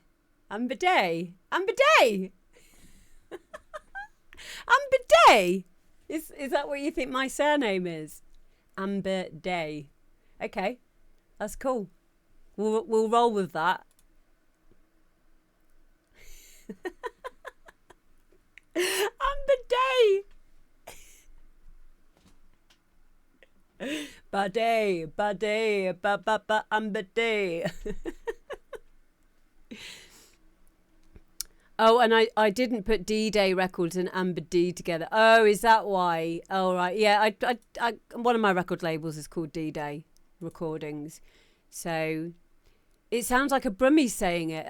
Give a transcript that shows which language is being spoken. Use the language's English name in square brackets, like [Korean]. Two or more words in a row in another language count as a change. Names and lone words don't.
[English] Amber Day? Amber Day! Amber Day! Is that what you think my surname is? Amber Day. Okay, that's cool. We'll roll with that. Amber Day! Ba-day, ba-day, ba-ba-ba, Amber Day. Oh, and I didn't put D-Day Records and Amber D together. Oh, is that why? Oh, right. Yeah, I one of my record labels is called D-Day Recordings. So it sounds like a Brummie saying it.